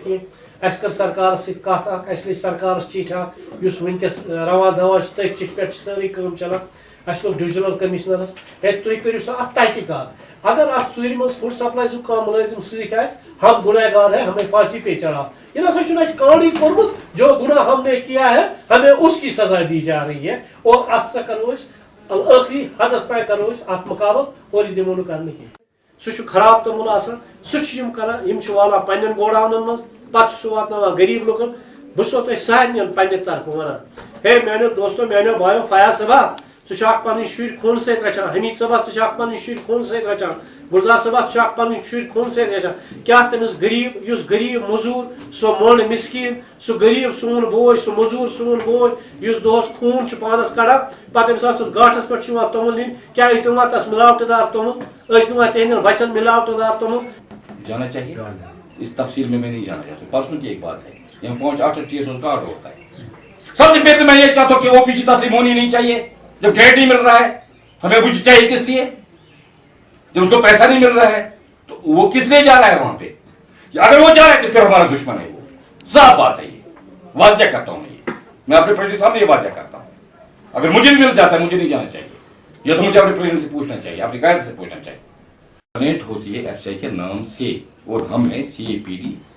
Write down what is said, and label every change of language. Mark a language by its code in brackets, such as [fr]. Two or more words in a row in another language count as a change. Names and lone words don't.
[ks] کینٛہہ اسہِ کٔر سرکارس سۭتۍ کتھ اکھ اسہِ لیٚچھ سرکارس چِٹھۍ اکھ یُس ؤنکیٚس رواں دواں چھِ تٔتھۍ چِٹھِ پٮ۪ٹھ چھِ سٲرٕے کٲم چلان اسہِ لوٚگ ڈِوجنل کٔمِشنرس ہے تُہۍ کٔرِو سا اتھ تحقیٖقات اگر اتھ ژوٗرِ منٛز فوڈ سپلایزُک کانٛہہ مُلٲزِم سۭتۍ آسہِ [ur] ہم گُنہگار ہے ہمیں پھانسی پہ چڑھا [ks] یہ نسا چھُنہٕ اَسہِ کانٛڈٕے کوٚرمُت [ur] جو گناہ ہم نے کیا ہے ہمیں اس کی سزا دی جا رہی ہے [ks] اور اتھ سا کرو أسۍ ٲخری حدس تام کرو أسۍ اتھ مقابل اور یہِ دِمو نہٕ کرنہٕ کینٛہہ سُہ چھُ خراب توٚمُل آسان سُہ چھِ یِم کران یِم چھِ والان پننٮ۪ن گوڈاونن منٛز پتہٕ چھُ سُہ واتناوان غریٖب لُکن بہٕ چھُسو تۄہہِ سارنٕے پننہِ طرفہٕ ونان ہے میانیو دوستو میانیو بایو فیاض صٲبا ژٕ چھُ اکھ پنٕنۍ شُرۍ خوٗنہٕ سۭتۍ رچھان حمید صٲبا ژٕ چھُ اکھ پنٕنۍ شُرۍ خوٗنہٕ سۭتۍ رچھان گلزار صٲبا ژٕ چھُ اکھ پنٕنۍ شُرۍ خوٗنہٕ سۭتۍ رچھان کیٛاہ تٔمِس غریٖب یُس غریٖب موٚزوٗر سُہ موٚنڈ مسکیٖن سُہ غریٖب سون بوے سُہ موٚزوٗر سون بوے یُس دۄہس خوٗن چھُ پانس کڑان پتہٕ ییٚمہِ ساتہٕ سُہ گاٹھس پٮ۪ٹھ چھُ یِوان توٚمُل نِنہِ کیٛاہ ٲسۍ دِوان تس ملاوٹہٕ دار توٚمُل ٲسۍ دِوان تِہنٛدٮ۪ن بچن ملاوٹہٕ دار توٚمُل [ur] جانا چاہیے اس تفصیل میں نہیں جانا چاہتا پرسوں کی ایک بات ہے یہاں 5-8 ٹی ایس کا آرڈر ہوتا ہے سب سے پہلے میں یہ چاہتا ہوں کہ او پی جی تسلیم ہونی نہیں چاہیے جب ٹریڈ نہیں مل رہا ہے ہمیں کچھ چاہیے کس لیے جب اس کو پیسہ نہیں مل رہا ہے تو وہ کس لیے جا رہا ہے وہاں پہ اگر وہ جا رہا ہے تو پھر ہمارا دشمن ہے وہ صاف بات ہے یہ واضح کرتا ہوں میں اپنے پریزیڈنٹ صاحب نے یہ واضح کرتا ہوں اگر مجھے بھی مل جاتا ہے مجھے نہیں جانا چاہیے یہ تو مجھے اپنے پریزیڈنٹ سے پوچھنا چاہیے اپنی قائد سے پوچھنا چاہیے کنیکٹ ہوتی ہے ایف سی آئی کے نام سے اور ہم ہیں سی اے پی ڈی